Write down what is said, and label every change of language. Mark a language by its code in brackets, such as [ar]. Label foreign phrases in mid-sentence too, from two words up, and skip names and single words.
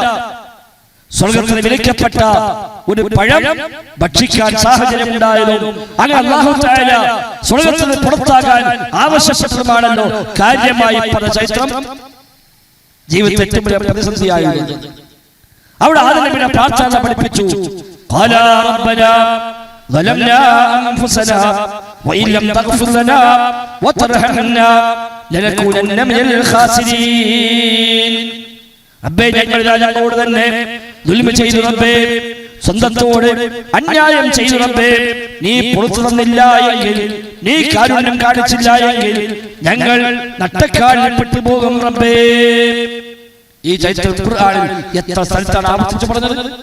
[ml] സ്വർഗത്തിന് വിലക്കപ്പെട്ട ഒരു പഴം ഭക്ഷിക്കാൻ സാഹചര്യം ഉണ്ടായതും അങ്ങനെ അല്ലാഹു തആല സ്വർഗത്തിന് പുറത്താകാൻ ആവശ്യപ്പെട്ടതുമാണല്ലോ കാര്യമായി പറഞ്ഞ ചരിത്രം. ജീവിതത്തിൽ ഏറ്റവും വലിയ പ്രതിസന്ധിയായിരുന്നു. അവിടെ ആദ്യം പിന്നെ പ്രാർത്ഥന പഠിപ്പിച്ചു. [ar] قالا ربنا ظلمنا أنفسنا وإن لم تغفر لنا وترحمنا لنكونن من الخاسرين. [ml] റബ്ബേ, ഞങ്ങൾ ഞങ്ങളോട് തന്നെ ദുൽമ ചെയ്തു റബ്ബേ, സ്വന്തത്തോട് അന്യായം ചെയ്തു റബ്ബേ. നീ പുറത്തു തന്നില്ല എങ്കിൽ, നീ കാരുണ്യം കാണിച്ചില്ല എങ്കിൽ ഞങ്ങൾ നട്ടക്കാലിൽപ്പെട്ടു പോകും റബ്ബേ. ഈ ചരിത്രം ഖുർആനിൽ എത്ര സ്ഥലത്താണ് ആവർത്തിച്ചു പറഞ്ഞത്?